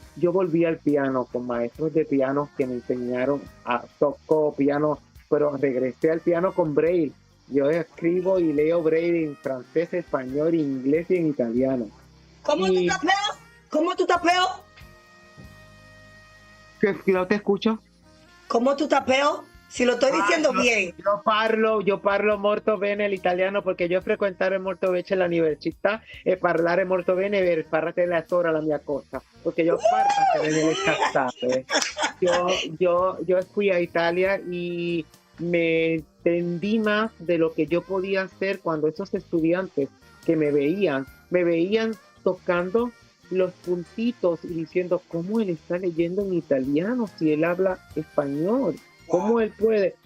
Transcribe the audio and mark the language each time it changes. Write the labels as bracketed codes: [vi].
[es] Yo volví al piano con maestros de piano que me enseñaron toco piano, pero regresé al piano con Braille. Yo escribo y leo Braille en francés, español, inglés y en italiano. ¿Cómo tú tapeas? ¿Que no te escucho? ¿Cómo tú tapeas? Si lo estoy diciendo bien. [it] Yo parlo molto bene l'italiano perché io frequentare molto bene l'università e parlare molto bene per fare la storia la mia cosa, [es] porque yo [it] parlo delle cazzate. [es] Yo fui a Italia y me entendí más de lo que yo podía hacer cuando esos estudiantes que me veían tocando los puntitos y diciendo, ¿cómo él está leyendo en italiano si él habla español? ¿Cómo él puede?